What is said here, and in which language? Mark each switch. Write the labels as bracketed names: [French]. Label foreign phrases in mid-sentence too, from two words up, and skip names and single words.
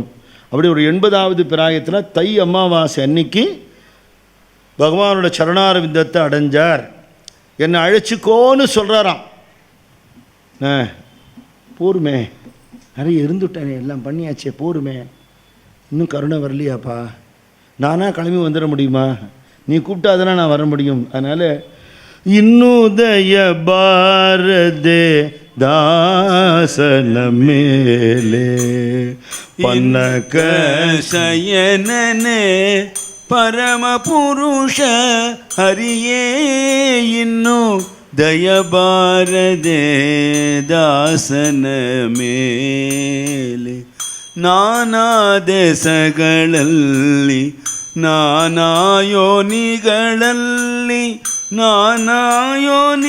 [Tamil] அப்படி ஒரு 80வது பிராயத்தில் தை அமாவாசை அன்னைக்கு பகவானோட சரணார விந்தத்தை அடைஞ்சார். என்னை அழைச்சிக்கோன்னு சொல்கிறாராம். போருமே, நிறைய இருந்துட்டேனே, எல்லாம் பண்ணியாச்சே, போருமே, இன்னும் கருணை வரலையாப்பா, நானாக கிளம்பி வந்துட முடியுமா? நீ கூப்பிட்டாதானே நான் வர முடியும். அதனால் [Kannada] ಇನ್ನುದಯ ಬಾರದೆ ದಾಸನ ಮೇಲೆ ಪನ್ನಕ ಶಯನನೆ ಪರಮ ಪುರುಷ ಹರಿಯೇ ಇನ್ನು ದಯಬಾರದೆ ದಾಸನ ಮೇಲೆ ನಾನಾ ದೇಶಗಳಲ್ಲಿ ನಾನಾ ಯೋನಿಗಳಲ್ಲಿ ನಾನಾ ಯೋನಿ